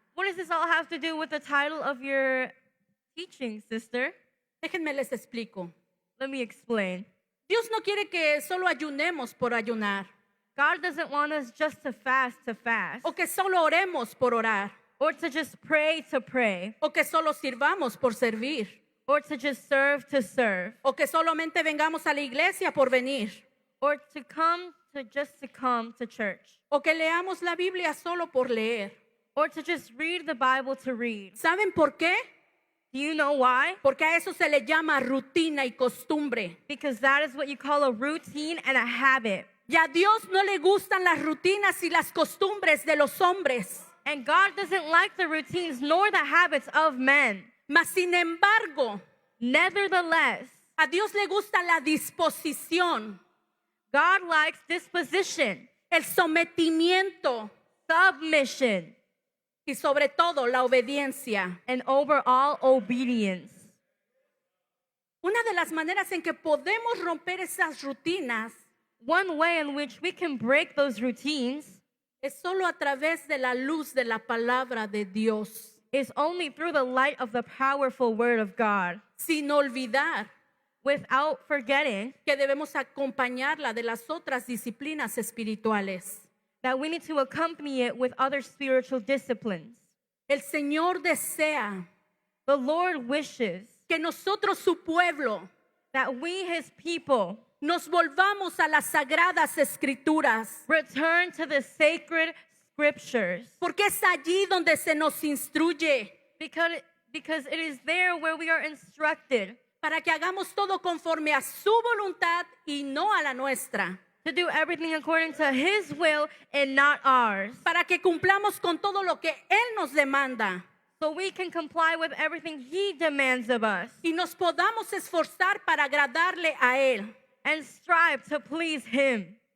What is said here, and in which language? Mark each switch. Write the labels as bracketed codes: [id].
[en] what does this all have to do with the title of your teaching, sister? [es] Déjenme les explico. [en] Let me explain. [es] Dios no quiere que solo ayunemos por ayunar [en] God doesn't want us just to fast, [es] o que solo oremos por orar [en] or to just pray to pray, [es] o que solo sirvamos por servir [en] or to just serve to serve, [es] o que solamente vengamos a la iglesia por venir [en] or to come to just to come to church, [es] o que leamos la Biblia solo por leer. [en] or to just read the Bible to read. [es] ¿Saben por qué? [en] Do you know why? [es] Porque a eso se le llama rutina y costumbre. [en] Because that is what you call a routine and a habit. [es] Y a Dios no le gustan las rutinas y las costumbres de los hombres. [en] And God doesn't like the routines nor the habits of men. [es] Mas sin embargo, [en] Nevertheless, [es] a Dios le gusta la disposición, [en] God likes disposition, [es] el sometimiento [en] submission, [es] y sobre todo la obediencia. [en] and overall obedience. [es] Una de las maneras en que podemos romper esas rutinas [en] One way in which we can break those routines [es] es solo a través de la luz de la palabra de Dios, [en] is only through the light of the powerful word of God, [es] sin olvidar [en] without forgetting [es] que debemos acompañarla de las otras disciplinas espirituales. [en] that we need to accompany it with other spiritual disciplines. [es] El Señor desea [en] The Lord wishes [es] que nosotros, su pueblo, [en] that we, his people, [es] nos volvamos a las sagradas escrituras, [en] return to the sacred scriptures [es] porque es allí donde se nos instruye [en] because it is there where we are instructed [es] para que hagamos todo conforme a su voluntad y no a la nuestra, [en] to do everything according to his will and not ours, [es] para que cumplamos con todo lo que Él nos demanda [en] so we can comply with everything he demands of us [es] y nos podamos esforzar para agradarle a Él. [en] and strive to please him.